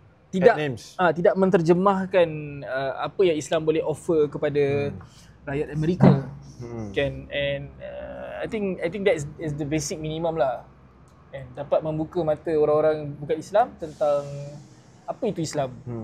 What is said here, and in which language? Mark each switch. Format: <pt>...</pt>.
<ms>Tidak menterjemahkan apa yang Islam boleh offer kepada rakyat Amerika.</ms> <en>Kan, and I think that is the basic minimum lah.</en> <ms>And dapat membuka mata orang-orang bukan Islam tentang apa itu Islam.</ms>